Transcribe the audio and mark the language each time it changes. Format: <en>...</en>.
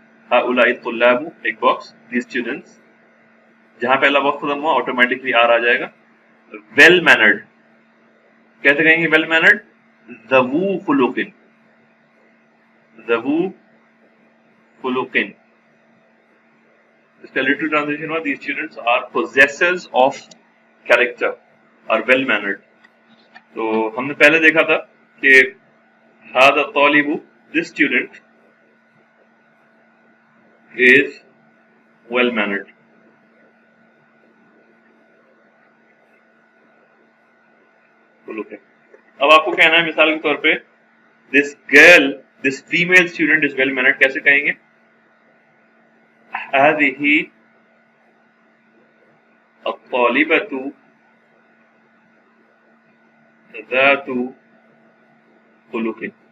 <ar>ہؤلائی طلاب</ar> <ur>ایک box,</ur> <en>these students</en> <ur>جہاں پہلا باکس ختم ہوا آٹومیٹکلی آر آ جائے گا. ویل مینرڈ کیسے کہیں گے؟ ویل مینرڈ</ur> <ar>ذو خلق، ذو خلق.</ar> <ur>اس کا لٹرل ٹرانسلیشن ہوا</ur> <en>these students are possessors of character or well mannered.</en> <ur>تو ہم نے پہلے دیکھا تھا کہ</ur> <ar>هذا الطالب</ar> <en>this student is well mannered.</en> <ur>اب آپ کو کہنا ہے مثال کے طور پہ</ur> <en>this female student is well mannered</en> <ur>کیسے کہیں گے؟</ur> <ar>هذه الطالبة ذات خلق.</ar>